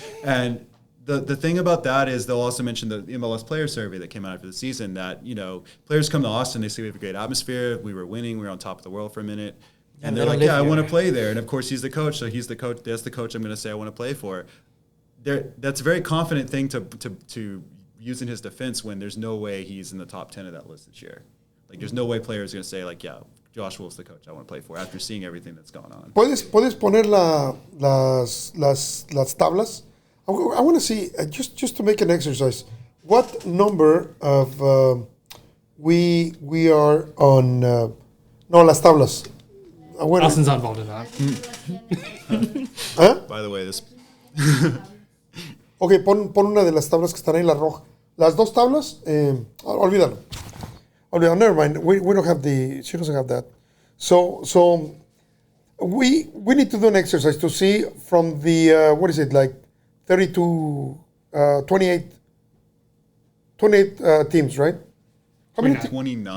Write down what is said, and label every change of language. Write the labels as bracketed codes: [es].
[en] And the thing about that is they'll also mention the MLS player survey that came out after the season that, you know, players come to Austin, they say we have a great atmosphere, we were winning, we were on top of the world for a minute, and they're like, yeah, I want to play there. And of course he's the coach, so he's the coach. That's the coach I'm going to say I want to play for. That's a very confident thing to use in his defense when there's no way he's in the top 10 of that list this year. Like, there's no way players are going to say, like, yeah, Josh Wolf's the coach I want to play for after seeing everything that's gone on. [es] ¿Puedes poner las tablas? [en] I want to see, just to make an exercise, what number of we are on, [es] no, las tablas. [en] Austin's not involved in that. ¿Ah? By the way, this... [es] Ok, pon una de las tablas que están ahí, la roja. Las dos tablas, olvídalo. [en] Never mind. We don't have she doesn't have that. So we need to do an exercise to see from the, what is it, like 32, 28 teams, right? How many? 29.